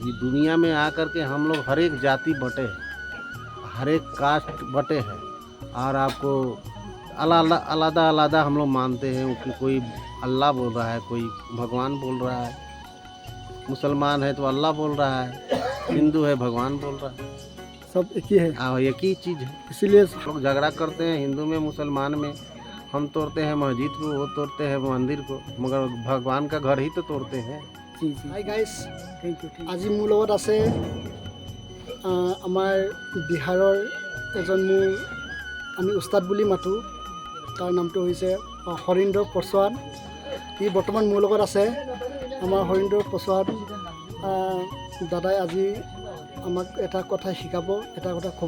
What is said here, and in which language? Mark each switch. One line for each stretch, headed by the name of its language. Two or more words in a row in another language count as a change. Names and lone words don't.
Hindi: ये दुनिया में आकर के हम लोग हर एक जाति बटे हैं, हर एक कास्ट बटे हैं और आपको अलग अलग हम लोग मानते हैं कि कोई अल्लाह बोल रहा है, कोई भगवान बोल रहा है, मुसलमान है तो अल्लाह बोल रहा है, हिंदू है भगवान बोल रहा है, सब एक ही है। हाँ एक ही चीज़ है। इसीलिए लोग झगड़ा करते हैं हिंदू में मुसलमान में, हम तोड़ते हैं मस्जिद को, वो तोड़ते हैं मंदिर को, मगर भगवान का घर ही तो तोड़ते हैं।
Assamese: জি জি
English: hi guys, thank you.
Assamese: আজি মোৰ লগত আছে আমাৰ বিহাৰৰ এজন আমি উস্তাদ বুলি মাতোঁ, তাৰ নামটো হৈছে হৰিন্দ্ৰ পছোৱান। ই বৰ্তমান মোৰ লগত আছে। আমাৰ হৰিন্দ্ৰ পছোৱান দাদাই আজি আমাক এটা কথা শিকাব, এটা কথা ক'ব।